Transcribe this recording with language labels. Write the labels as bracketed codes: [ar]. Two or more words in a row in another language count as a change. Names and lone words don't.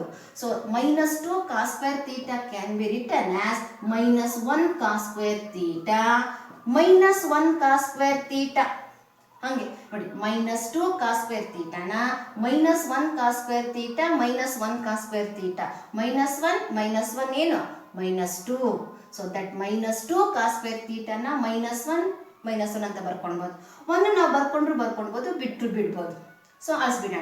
[en] ಸೊ -2 cos square theta can be written as -1 cos square theta -1 cos square theta. [kn] ಹಂಗೆ ನೋಡಿ [en] -2 cos square theta -1 cos square theta -1 cos square theta -1 ಏನು -2. so that -2 cos square theta -1 [kn] ಅಂತ ಬರ್ಕೊಳ್ಬೋದು. ಒಂದು ನಾವು ಬರ್ಕೊಳ್ಬೋದು ಬಿಡ್ಬೋದು. ಸೊ ಅಳಿಸ್ಬಿಡೋಣ.